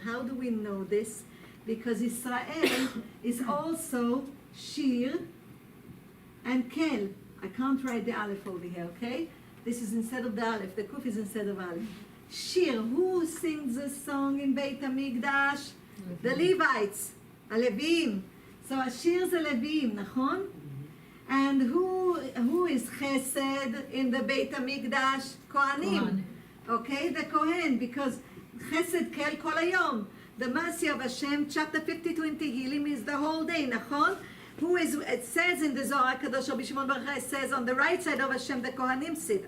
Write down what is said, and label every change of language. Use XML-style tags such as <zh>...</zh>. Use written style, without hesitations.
<en>How do we know this? Because Israel is also Shir and Kel. I can't write the Aleph over here, okay? This is instead of the Aleph. The Kuf is instead of Aleph. Shir. Who sings a song in Beit HaMikdash? The Levites.</en> <he>הלוויים.</he> <en>So</en> <he>Ashir זה לוויים, נכון?</he> <en>And who is Chesed in the Beit HaMikdash? Kohanim. Okay, the Kohen, because Chesed Kel Kol Hayom. The mercy of Hashem, chapter 52 in Tehillim, is the whole day,</en> <he>nachon?</he> <en>It says in the Zohar Kadosh, Rabbi Shimon Bar Yochai says, on the right side of Hashem, the Kohanim sit.</en>